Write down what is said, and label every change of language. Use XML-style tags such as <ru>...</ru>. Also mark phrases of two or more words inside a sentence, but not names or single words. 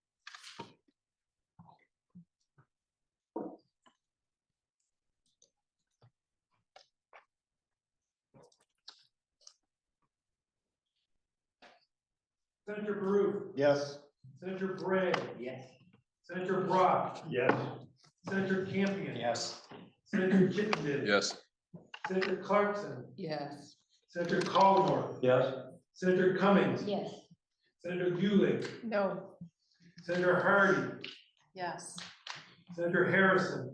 <en>Senator Baruch. Yes. Senator Bray. Yes. Senator Brock. Yes. Senator Campion. Yes. Senator Chittenden. Yes. Senator Clarkson. Yes. Senator Caldwell. Yes. Senator Cummings. Yes. Senator Gulick. No. Senator Hardy. Yes. Senator Harrison.</en>